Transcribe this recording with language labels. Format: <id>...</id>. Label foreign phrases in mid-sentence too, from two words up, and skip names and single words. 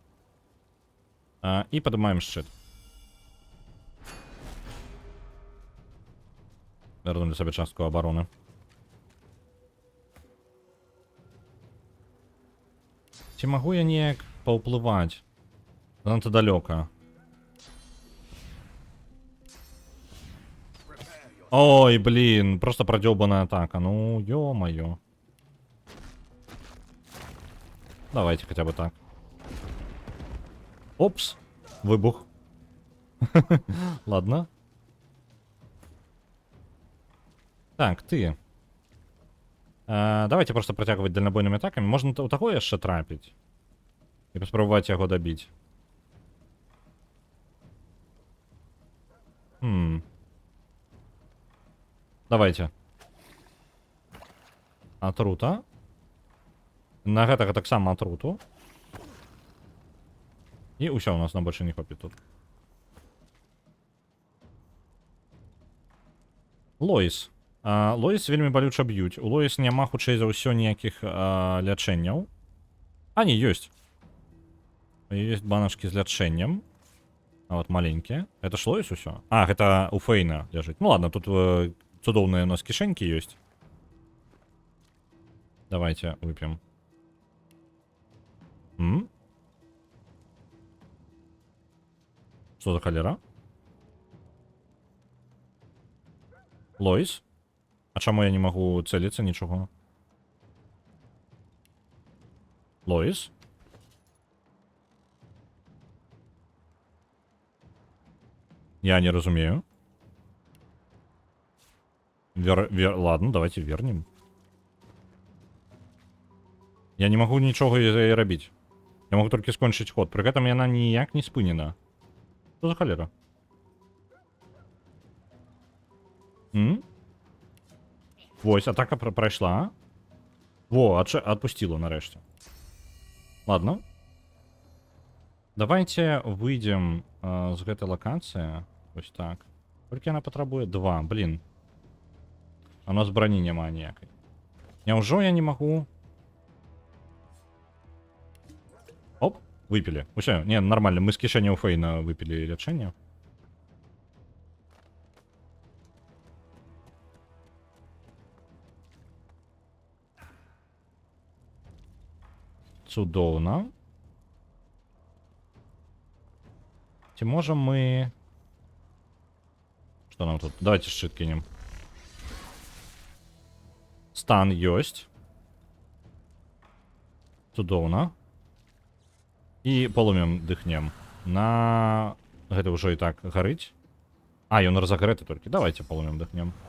<be>І падымаем шчыт. Вярнулі сабе частку абароны. Ці магу я неяк паўплываць? Занадта далёка.</be> <ru>Ой, блин, просто продёбанная атака. Ну, ё-моё. Давайте хотя бы так. Опс. Выбух. Ладно. Так, ты. Давайте просто протягивать дальнобойными атаками.</ru> <be>Можно у таго яшчэ трапіць. І паспрабаваць яго дабіць.</be> <ru>Давайте.</ru> <be>Атрута. На гэтага таксама атруту. І ўсё, у нас на больше не хопіць тут. Лоіс. Лоіс вельмі балюча б'юць. У Лоіс няма хутчэй за ўсё ніякіх лячэнняў. А, не, ёсць. Ёсць банашкі з лячэннем.</be> <ru>А вот маленькие. Это ж</ru> <be>Лоіс усё? А, гэта у Фейна ляжыць.</be> <ru>Ну ладно,</ru> <be>тут цудоўныя у нас кішэнькі ёсць.</be> <ru>Давайте выпьем. Что за холера? Лоис? А чаму я не могу целиться ничего? Лоис?</ru> <be>Я не разумею.</be> <ru>Ладно, давайте вернем.</ru> <be>Я не могу нічого і рабіць. Я могу толькі скончыць ход. Пры гэтым яна ніяк не спынена.</be> <ru>Что за холера?</ru> <be>Вось, атака прайшла.</be> <ru>Во, отпустила нарэшце. Ладно. Давайте выйдем</ru> <be>з гэтай локацыі. Вось так. Колькі яна патрабуе? 2. Блин. А у нас броні няма ніякай.</be> <ru>Няўжо я не могу... Оп, выпили. Все, не, нормально. Мы с кишени у Фейна выпили лечение.</ru> <be>Цудоўна. Ці можем мы...</be> <ru>Что нам тут? Давайте шчыт кинем.</ru> <be>Стан ёсць. Цудоўна. І полумем дыхнем. На... Гэта ўжо і так гарыць. А, ён разагрэты толькі.</be> <ru>Давайте полумем дыхнем.</ru>